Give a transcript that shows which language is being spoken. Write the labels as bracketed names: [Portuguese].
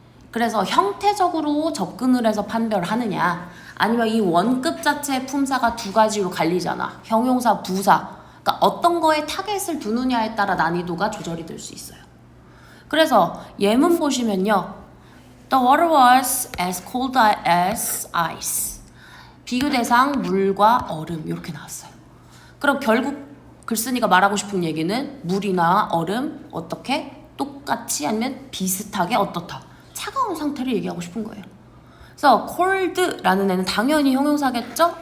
[Korean] 그래서 형태적으로 접근을 해서 판별하느냐 아니면 이 원급 자체의 품사가 두 가지로 갈리잖아. 형용사, 부사. 그러니까 어떤 거에 타겟을 두느냐에 따라 난이도가 조절이 될 수 있어요. 그래서 예문 보시면요. [English] The water was as cold as ice. [Korean] 비교 대상 물과 얼음 이렇게 나왔어요. 그럼 결국 글쓴이가 말하고 싶은 얘기는 물이나 얼음 어떻게 똑같이 아니면 비슷하게 어떻다. 차가운 상태를 얘기하고 싶은 거예요. 그래서 cold라는 애는 당연히 형용사겠죠?